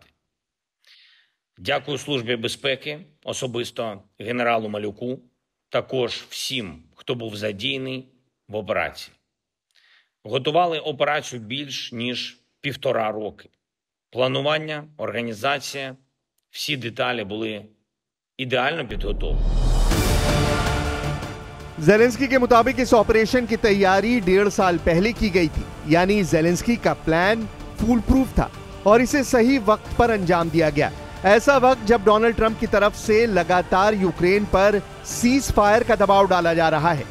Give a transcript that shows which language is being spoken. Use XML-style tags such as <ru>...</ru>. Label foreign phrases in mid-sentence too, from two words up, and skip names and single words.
<uk>Дякую Службі безпеки, особисто генералу Малюку, також всім, хто був задіяний в операції. Готували операцію більш ніж 1,5 роки. Планування, організація, всі деталі були ідеально підготовлені.</uk> <hi>ज़ेलेंस्की के मुताबिक इस ऑपरेशन की तैयारी 1.5 साल पहले की गई थी, यानी ज़ेलेंस्की का प्लान</hi> <en>fool proof</en> <hi>था और इसे सही वक्त पर अंजाम दिया गया। ऐसा वक्त जब डोनाल्ड ट्रंप की तरफ से लगातार यूक्रेन पर</hi> <en>cease fire</en> <hi>का दबाव डाला जा रहा है।</hi>